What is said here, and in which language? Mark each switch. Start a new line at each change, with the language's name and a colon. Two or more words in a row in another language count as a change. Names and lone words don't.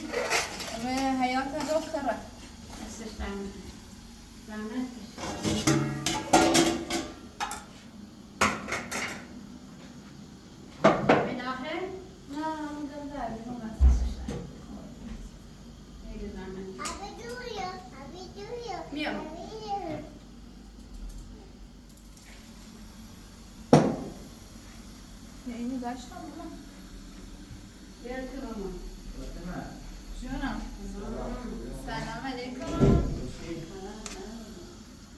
Persian: به حیات دختره. دستش برمید زحمت به داخل؟ نه اونجا در بیرون هست. خیلی زحمت
Turkish: Abi duruyor. Abi duruyor. Miau. Abi duruyor.
Persian: اینی داشتم مامان. بیا تو مامان جونم. سلام علیکم.